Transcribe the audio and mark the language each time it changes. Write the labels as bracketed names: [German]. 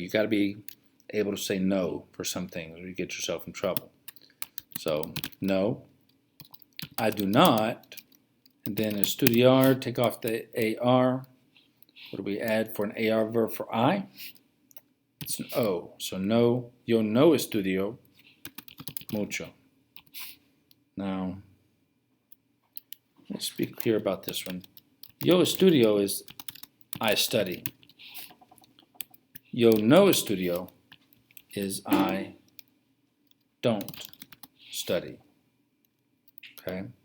[English] You got to be able to say no for some things or you get yourself in trouble. So no, I do not. And then estudiar, take off the AR. What do we add for an AR verb for I? It's an O. So no, [Spanish] yo no estudio mucho. [English] Now, let's be clear about this one. [Spanish] Yo estudio [English] is I study. [Spanish] Yo no estudio [English] is I don't study. Okay?